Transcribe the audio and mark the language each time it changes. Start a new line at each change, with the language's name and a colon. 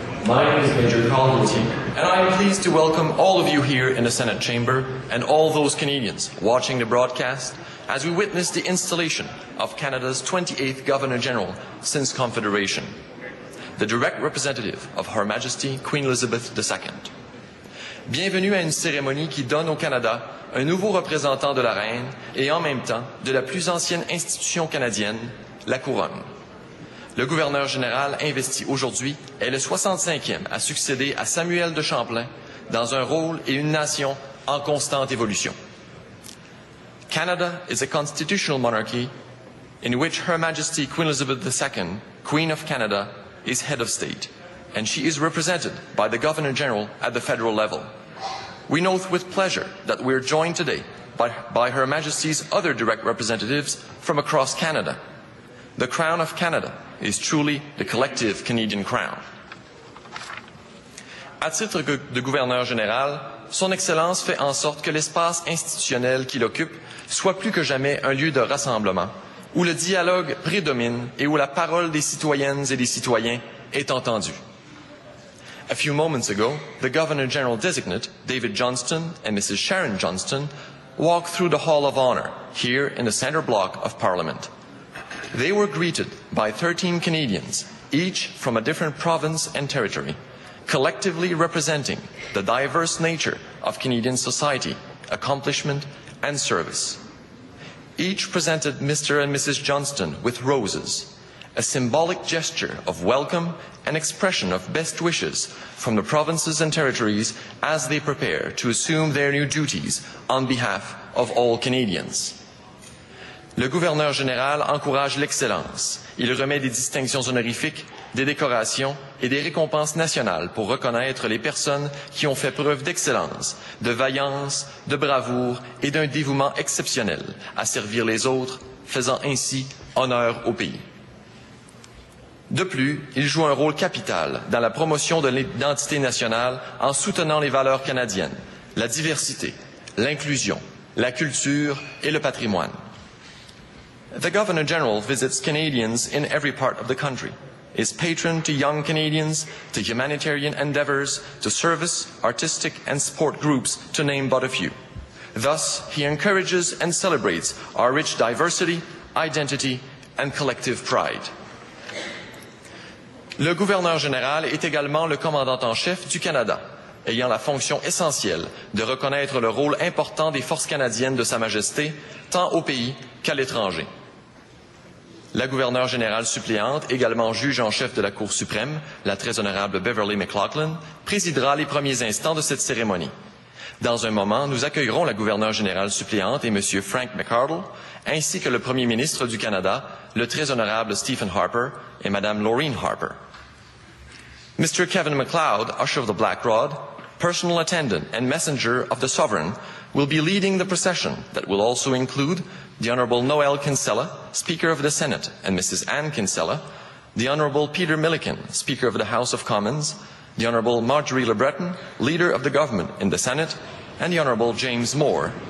English: My name is Major Partie, and I am pleased to welcome all of you here in the Senate chamber and all those Canadians watching the broadcast as we witness the installation of Canada's 28th Governor-General since Confederation, the direct representative of Her Majesty Queen Elizabeth II.
French: Bienvenue à une cérémonie qui donne au Canada un nouveau représentant de la Reine et en même temps de la plus ancienne institution canadienne, la Couronne. Le gouverneur général investi aujourd'hui est le 65e à succéder à Samuel de Champlain dans un rôle et une nation en constante évolution.
English: Canada is a constitutional monarchy in which Her Majesty Queen Elizabeth II, Queen of Canada, is head of state, and she is represented by the Governor-General at the federal level. We note with pleasure that we are joined today by Her Majesty's other direct representatives from across Canada. The Crown of Canada is truly the collective Canadian crown.
French: À titre de gouverneur général, Son Excellence fait en sorte que l'espace institutionnel qu'il occupe soit plus que jamais un lieu de rassemblement, où le dialogue prédomine et où la parole des citoyennes et des citoyens est entendue.
English: A few moments ago, the Governor-General designate, David Johnston and Mrs. Sharon Johnston, walked through the Hall of Honor here in the center block of Parliament. They were greeted by 13 Canadians, each from a different province and territory, collectively representing the diverse nature of Canadian society, accomplishment, and service. Each presented Mr. and Mrs. Johnston with roses, a symbolic gesture of welcome and expression of best wishes from the provinces and territories as they prepare to assume their new duties on behalf of all Canadians.
French: Le gouverneur général encourage l'excellence. Il remet des distinctions honorifiques, des décorations et des récompenses nationales pour reconnaître les personnes qui ont fait preuve d'excellence, de vaillance, de bravoure et d'un dévouement exceptionnel à servir les autres, faisant ainsi honneur au pays. De plus, il joue un rôle capital dans la promotion de l'identité nationale en soutenant les valeurs canadiennes, la diversité, l'inclusion, la culture et le patrimoine.
English: The Governor-General visits Canadians in every part of the country, is patron to young Canadians, to humanitarian endeavours, to service, artistic and sport groups, to name but a few. Thus, he encourages and celebrates our rich diversity, identity and collective pride.
French: Le gouverneur général est également le commandant en chef du Canada, ayant la fonction essentielle de reconnaître le rôle important des forces canadiennes de Sa Majesté, tant au pays qu'à l'étranger. La gouverneure générale suppléante, également juge en chef de la Cour suprême, la très honorable Beverly McLaughlin, présidera les premiers instants de cette cérémonie. Dans un moment, nous accueillerons la gouverneure générale suppléante et M. Frank McArdle, ainsi que le premier ministre du Canada, le très honorable Stephen Harper et Mme Laureen Harper.
English: Mr. Kevin MacLeod, Usher of the Black Rod, personal attendant and messenger of the Sovereign, will be leading the procession that will also include the Honourable Noel Kinsella, Speaker of the Senate, and Mrs. Anne Kinsella, the Honourable Peter Milliken, Speaker of the House of Commons, the Honourable Marjorie Le Breton, Leader of the Government in the Senate, and the Honourable James Moore,